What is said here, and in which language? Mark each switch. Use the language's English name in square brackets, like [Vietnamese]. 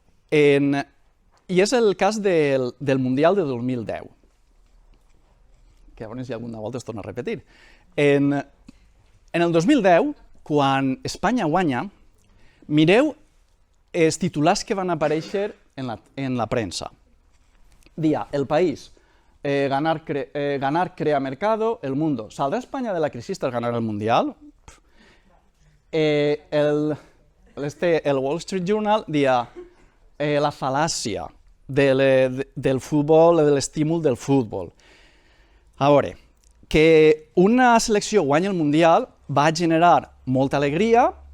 [Catalan] I és el cas del Mundial de 2010, que a veure si alguna volta es torna a repetir. En el 2010, quan Espanya guanya, mireu els titulars que van aparèixer en la premsa. Dia, El País, [Spanish] ganar crea mercado, [Catalan] El Mundo. [Spanish] ¿Saldrá España de la crisis tras ganar el Mundial? [Catalan] El Wall Street Journal dia la fal·làcia del futbol, de l'estímul del futbol. A veure, que una selecció guanyi el Mundial va generar molta alegria.